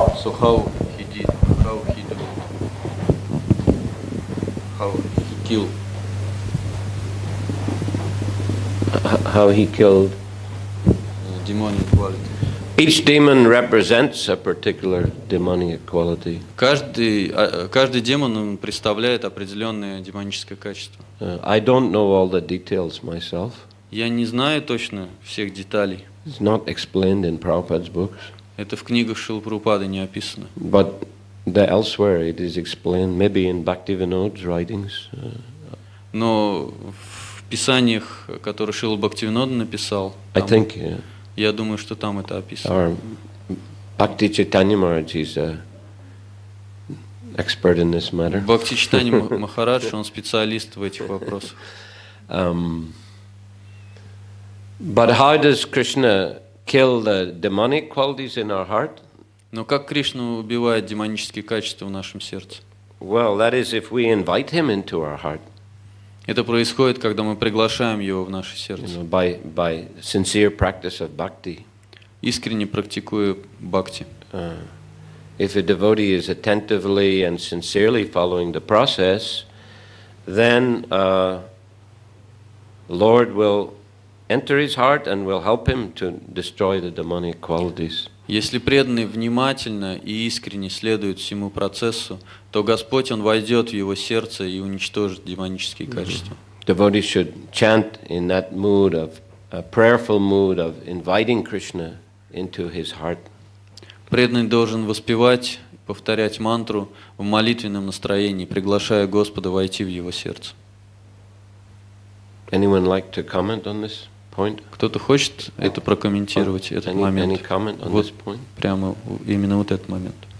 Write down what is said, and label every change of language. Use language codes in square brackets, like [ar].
[en] So how he did, how he do it, how he killed. How he killed. Demonic quality. Each demon represents a particular demonic quality. [ru] Каждый демон он представляет определенное демоническое качество. [en] I don't know all the details myself. [ru] Я не знаю точно всех деталей. [en] It's not explained in Prabhupada's books. [ru] Это в книгах Шрилы Прабхупады не описано. [en] But elsewhere it is explained, maybe in Bhaktivinoda's writings. [ru] Но в писаниях, которые Шрила Бхактивинода написал, [en] I think. [ru] Я думаю, что там это описано. [en] Our Bhakti Chaitanya Maharaj is an expert in this matter. [ru] Бхакти Чайтанья Махарадж, он специалист в этих вопросах. [en] But how does Krishna kill the demonic qualities in our heart? [ru] Но как Кришна убивает демонические качества в нашем сердце? [en] Well, that is if we invite him into our heart. [ru] Это происходит, когда мы приглашаем его в наше сердце. [en] By sincere practice of bhakti. [ru] Искренне практикуя бхакти. [en] If a devotee is attentively and sincerely following the process, then Lord will enter his heart and will help him to destroy the demonic qualities. [ru] Если преданный внимательно и искренне следует всему процессу, то Господь, Он войдет в его сердце и уничтожит демонические качества. [en] Devotees should chant in that mood of a prayerful mood of inviting Krishna into his heart. [ru] Преданный должен воспевать, повторять мантру в молитвенном настроении, приглашая Господа войти в его сердце. [en] Anyone like to comment on this point? [ru] Кто-то хочет это прокомментировать, этот момент? [en] Any comment on [ru] Вот [en] this point? [ru] прямо именно вот этот момент.